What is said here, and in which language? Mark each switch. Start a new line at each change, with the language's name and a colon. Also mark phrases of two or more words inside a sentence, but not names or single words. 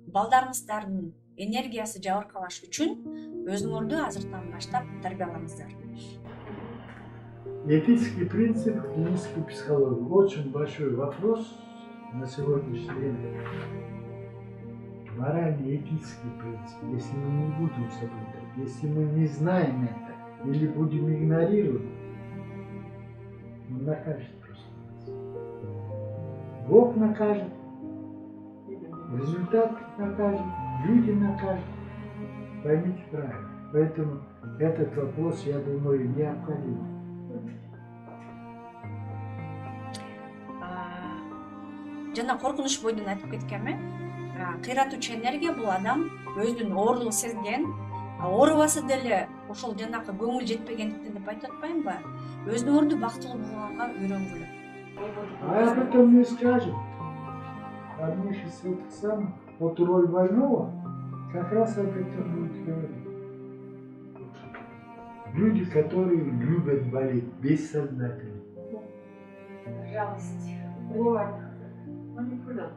Kyrgyz: балдарыңыздардын энергиясы жабыркабаш үчүн өзүңөрдү азыртан баштап тарбиялаңыздар.
Russian: Этический принцип клинической психологии. Очень большой вопрос на сегодняшний день. Морально-этический принцип. Если мы не будем соблюдать, если мы не знаем это или будем игнорировать, он накажет просто нас. Бог накажет, результат накажет, люди накажут. Поймите правильно. Поэтому этот вопрос, я думаю, необходим.
Kyrgyz: Жана коркунуч бойдон айтып кеткенми, кыйратуучу энергия бул адам өзүнүн оорлугун сезген, оорубаса деле ошол жанакы көңүл жетпегендиктен деп айтып атпаймынбы? Өзүңөрдү бактылуу болгонго үйрөнгүлө.
Russian: А об этом мы скажем. Одних из этих самых, вот роль больного, как раз об этом будет говорить. Люди, которые любят болеть, бессознательно. Жалость. Бывает. Манипуляция.